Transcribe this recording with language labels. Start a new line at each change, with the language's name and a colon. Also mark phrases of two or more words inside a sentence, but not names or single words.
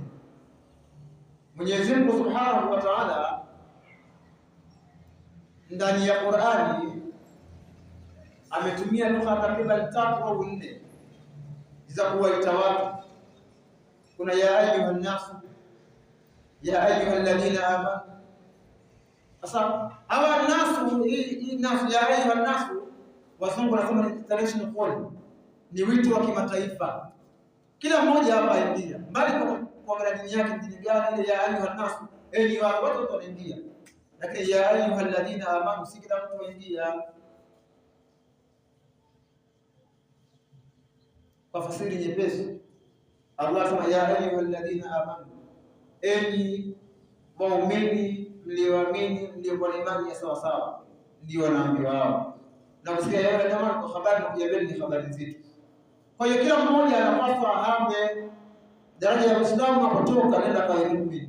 Swahili: Mwenyezi Mungu
Arabic: سبحانه وتعالى
Swahili: ndani ya Qur'ani ametumia lugha takriban 3 au 4 za kuwaita watu.
Arabic: Kuna يا أيها الناس، يا أيها الذين آمنوا.
Swahili: Sasa hawa nasu, hii nasu
Arabic: يا أيها الناس,
Swahili: wazungu wanasema ni
English: international call,
Swahili: ni wito wa kimataifa. Kila mmoja hapa aingia, mbali kwa dini yake dini gani, ile
Arabic: يا أيها الناس,
Swahili: ni watu wanaingia.
Arabic: Lakini يا أيها الذين آمنوا,
Swahili: si kila mtu aingia. Kwa fasiri nyepesi, Allah anasema
Arabic: يا أيها الذين آمنوا,
Swahili: enyi waumini mlioamini, mliokuwa na imani ya sawa sawa, ndio wanaambiwa hao. Na kusikia yale kama kwa habari na kujadili ni habari nzito. Kwa hiyo kila mmoja anapaswa ahame daraja ya Uislamu unapotoka nenda kwa muumini.